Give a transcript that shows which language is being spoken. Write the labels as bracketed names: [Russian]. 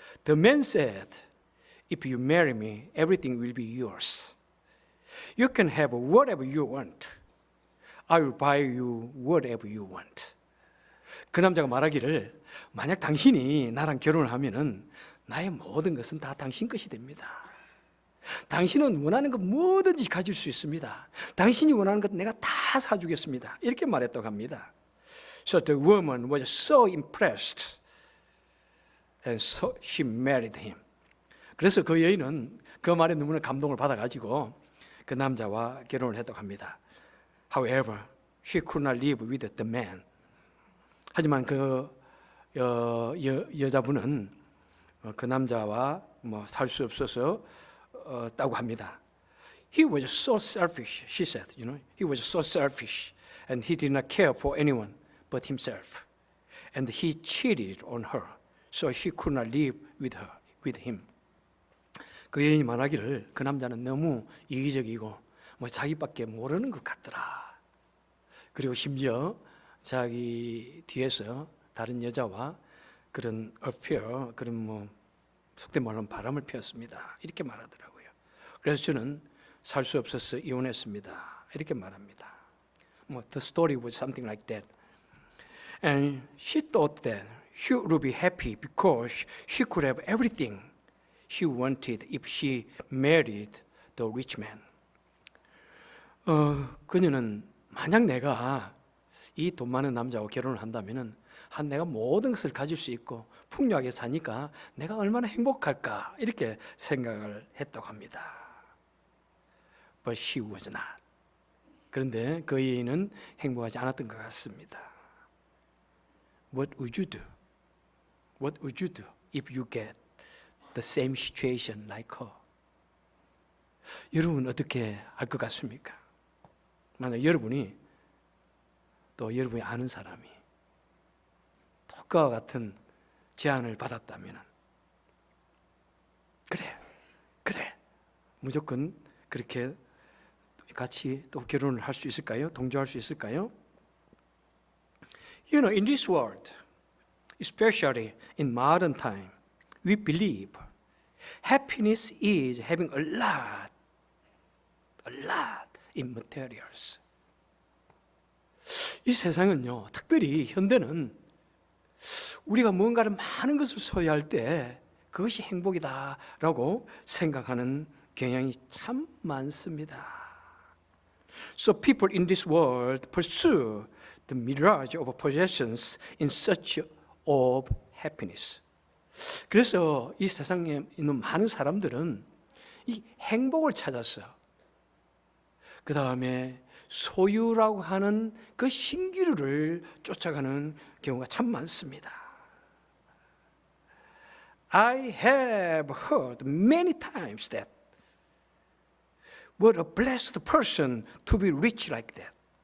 [English] The man said, "If you marry me, everything will be yours. You can have whatever you want. I will buy you whatever you want." [Korean] 그 남자가 말하기를 만약 당신이 나랑 결혼을 하면은 나의 모든 것은 다 당신 것이 됩니다. 당신은 원하는 것 뭐든지 가질 수 있습니다. 당신이 원하는 것 내가 다 사주겠습니다. 이렇게 말했다고 합니다. [English] So the woman was so impressed, and so she married him. [Korean] 그래서 그 여인은 그 말에 너무나 감동을 받아가지고 그 남자와 결혼을 했다고 합니다. [English] However, she could not live with the man. [Korean] 하지만 그 여자분은 그 남자와 살 수 없어서 다고 합니다. [English] He was so selfish, she said. He was so selfish, and he did not care for anyone but himself. And he cheated on her, so she could not live with him. [Korean] 그 여인이 말하기를 그 남자는 너무 이기적이고 자기밖에 모르는 것 같더라. 그리고 심지어 자기 뒤에서 다른 여자와 그런 affair, 그런 속된 말로 바람을 피웠습니다. 이렇게 말하더라고요. 그래서 저는 살 수 없어서 이혼했습니다. 이렇게 말합니다. [English] The story was something like that. And she thought that she would be happy because she could have everything she wanted if she married the rich man. [Korean] 그녀는 만약 내가 이 돈 많은 남자와 결혼을 한다면은 내가 모든 것을 가질 수 있고 풍요하게 사니까 내가 얼마나 행복할까 이렇게 생각을 했다고 합니다. [English] But she was not. [Korean] 그런데 그 여인은 행복하지 않았던 것 같습니다. [English] What would you do? What would you do if you get the same situation like her? [Korean] 여러분 어떻게 할 것 같습니까? 만약 여러분이 또 여러분이 아는 사람이 그와 같은 제안을 받았다면 그래 무조건 그렇게 같이 또 결혼을 할 수 있을까요? 동조할 수 있을까요? [English] In this world, especially in modern time, we believe happiness is having a lot in materials. [Korean] 이 세상은요, 특별히 현대는 우리가 뭔가를 많은 것을 소유할 때 그것이 행복이다라고 생각하는 경향이 참 많습니다. [English] So people in this world pursue the mirage of possessions in search of happiness. [Korean] 그래서 이 세상에 있는 많은 사람들은 이 행복을 찾아서 그 다음에 소유라고 하는 그 신기루를 쫓아가는 경우가 참 많습니다. [English] I have heard many times that what a blessed person to be rich like that.